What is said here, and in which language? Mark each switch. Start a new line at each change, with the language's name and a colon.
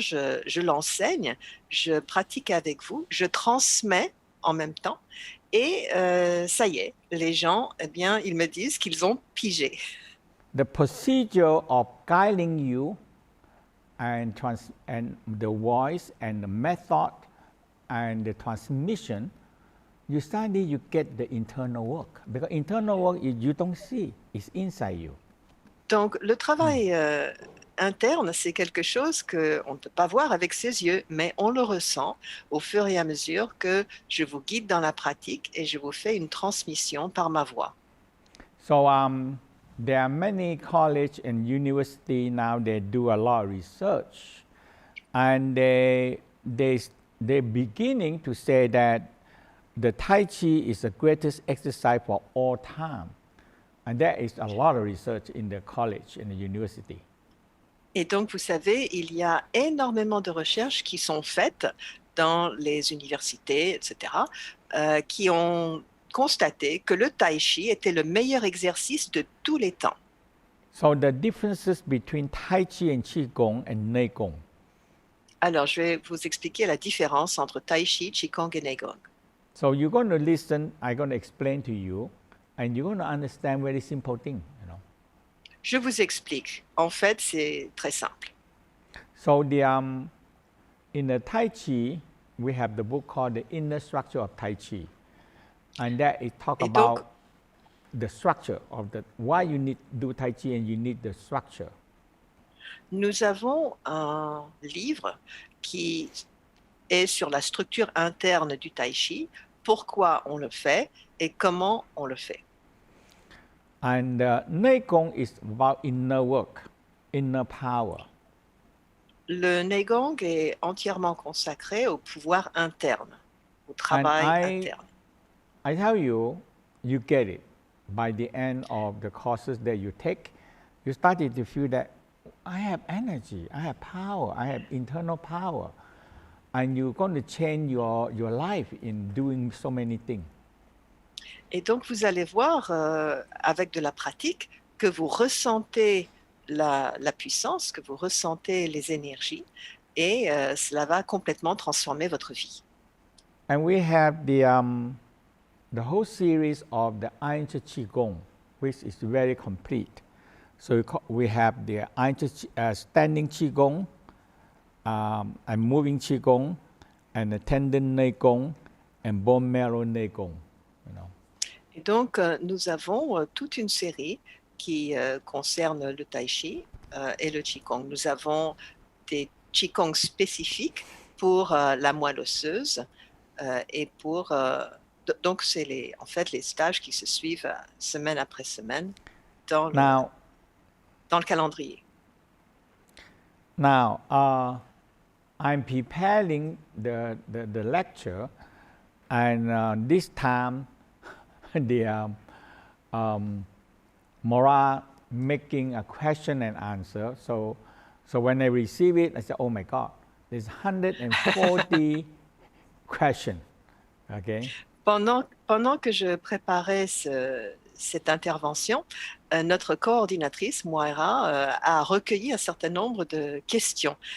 French: Je l'enseigne, je pratique avec vous, je transmets en même temps, et ça y est, les gens, eh bien, ils me disent qu'ils ont pigé.
English: The procedure of guiding you and the voice and the method and the transmission, you study, you get the internal work. Because internal work you don't see, it's inside you.
French: Donc, le travail interne, c'est quelque chose qu'on ne peut pas voir avec ses yeux, mais on le ressent au fur et à mesure que je vous guide dans la pratique et je vous fais une transmission par ma voix.
English: So there are many college and university now they do a lot of research, and they're beginning to say that the Tai Chi is the greatest exercise for all time, and there is a lot of research in the college and the university.
French: Et donc, vous savez, il y a énormément de recherches qui sont faites dans les universités, etc., qui ont constaté que le tai chi était le meilleur exercice de tous les temps.
English: So the differences between Tai Chi and Qigong and Neigong.
French: Alors, je vais vous expliquer la différence entre tai chi, qigong et neigong.
English: So you're going to listen, I'm going to explain to you, and you're going to understand very simple thing, you know.
French: Je vous explique. En fait, c'est très simple.
English: So in the Tai Chi, we have the book called The Inner Structure of Tai Chi, and that it talk
French: Et donc,
English: about the structure of the why you need do Tai Chi and you need the structure.
French: nous avons un livre qui est sur la structure interne du tai chi, pourquoi on le fait et comment on le fait.
English: And Neigong is about inner work, inner power.
French: Le neigong est entièrement consacré au pouvoir interne, au travail interne.
English: I tell you, you get it. By the end of the courses that you take, you started to feel that I have energy, I have power, I have internal power. And you're going to change your life in doing so many things.
French: Et donc, vous allez voir avec de la pratique que vous ressentez la puissance, que vous ressentez les énergies et cela va complètement transformer votre vie.
English: And we have the whole series of the Iron Qigong, which is very complete. So we have the standing Qigong, and moving Qigong, and the tendon Neigong, and bone marrow Neigong. You know.
French: Et donc, nous avons toute une série qui concerne le tai chi et le qigong. Nous avons des qigong spécifiques pour la moelle osseuse et pour donc c'est en fait les stages qui se suivent semaine après semaine dans le calendrier.
English: Now, I'm preparing the lecture, and this time the Mora making a question and answer. So when I receive it, I said, "Oh my God, there's 140 questions." Okay.
French: Pendant que je préparais cette intervention, notre coordinatrice, Moira, a recueilli un certain nombre de questions.